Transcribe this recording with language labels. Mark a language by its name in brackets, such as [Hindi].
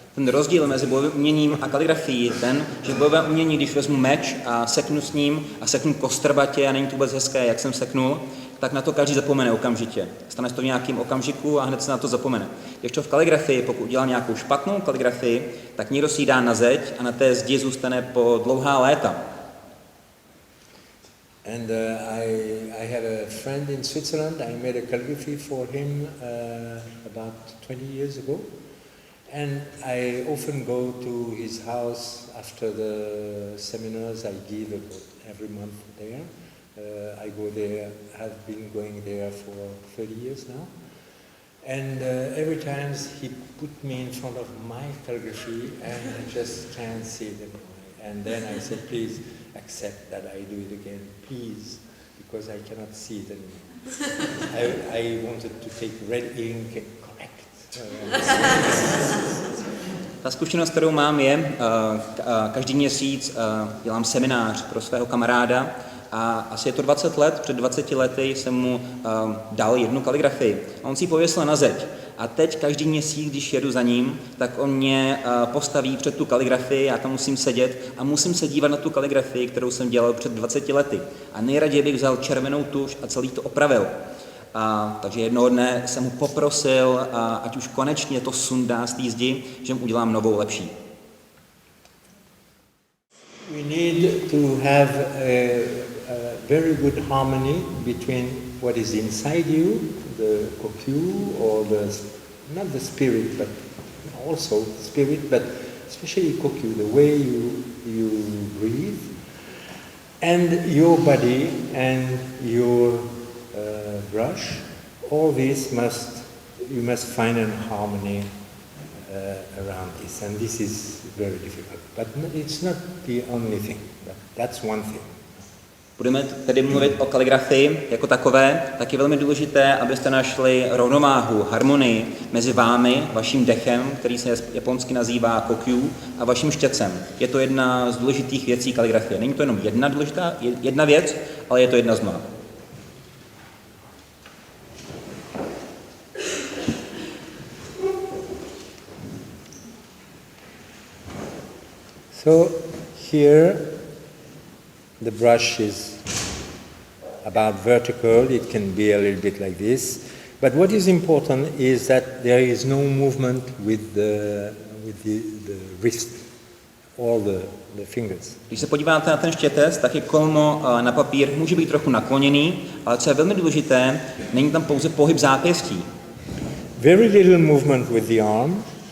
[Czech] Ten rozdíl mezi bojovým uměním a kaligrafií je ten, že bojové umění, když vezmu meč a seknu s ním a seknu kostrbatě a není to vůbec hezké, jak jsem seknul, tak na to každý zapomene okamžitě. Stane se to v nějakém okamžiku a hned se na to zapomene. Když to v kaligrafii, pokud udělám nějakou špatnou kaligrafii, tak někdo si ji dá na zeď a na té zdi zůstane po dlouhá léta. [English] And I have a friend in Switzerland. I made a calligraphy for him about 20 years ago. And I often go to his house after the seminars I give every month there. I go there, have been going there for 30 years now. And every time he put me in front of my calligraphy and I just can't see them. And then I said, please accept that I do it again, please, because I cannot see it anymore. I wanted to take red ink and correct. [Czech] Ta zkušenost, kterou mám, je, každý měsíc dělám seminář pro svého kamaráda a asi je to 20 let, před 20 lety jsem mu dal jednu kaligrafii. A on si ji pověsil na zeď. A teď každý měsíc, když jedu za ním, tak on mě postaví před tu kaligrafii, já tam musím sedět a musím se dívat na tu kaligrafii, kterou jsem dělal před 20 lety. A nejraději bych vzal červenou tuš a celý to opravil. Takže jednoho dne jsem mu poprosil, ať už konečně to sundá z té zdi, že mu udělám novou, lepší. [English] We need to have a very good harmony between what is inside you, the kokyu, or not the spirit, but also the spirit, but especially kokyu, the way you breathe, and your body and your brush. All this you must find a harmony around this, and this is very difficult. But it's not the only thing. But that's one thing. [Czech] Budeme tedy mluvit o kaligrafii jako takové, tak je velmi důležité, abyste našli rovnováhu, harmonii mezi vámi, vaším dechem, který se japonsky nazývá kokyu, a vaším štětcem. Je to jedna z důležitých věcí kaligrafie. Není to jenom jedna věc, ale je to jedna z mnoha. [English] So here the brush is about vertical, it can be a little bit like this, but what is important is that there is no movement with the wrist or the fingers. [Czech] Když se podíváte na ten štětec, tak je kolmo na papír může být trochu nakloněný, ale co je velmi důležité, není tam pouze pohyb zápěstí. [English] Very little movement with the arm.